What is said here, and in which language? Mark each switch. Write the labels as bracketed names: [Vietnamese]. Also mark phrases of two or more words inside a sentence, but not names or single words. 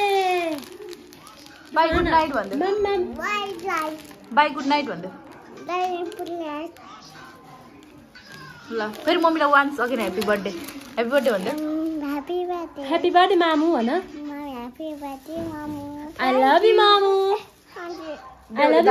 [English] bye good night भन्दै, bye good night भन्दै। [Nepali] ल फेरि मम्मीलाई [English] once again happy birthday, happy birthday भन्दै। happy birthday मामु भन। Happy birthday, Mamu. I love you, Mamu. I love you.